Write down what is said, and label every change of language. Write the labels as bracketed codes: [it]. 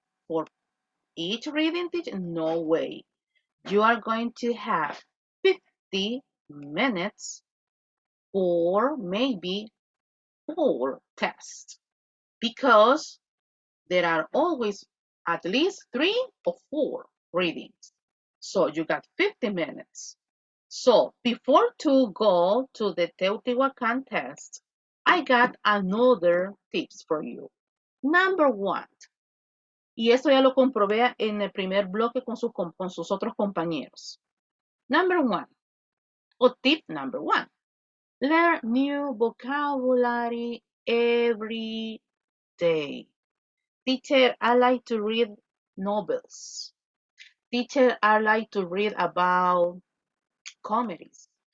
[en] For each reading, teacher, no way. You are going to have 50 minutes or maybe 4 tests because there are always at least 3 or 4 readings. So you got 50 minutes. So before to go to the Teotihuacan test, I got another tips for you. Number 1, [es] Y esto ya lo comprobé en el primer bloque con sus otros compañeros. [en] Number one, or tip number one, learn new vocabulary every day. Teacher, I like to read novels. Teacher, I like to read about comedies.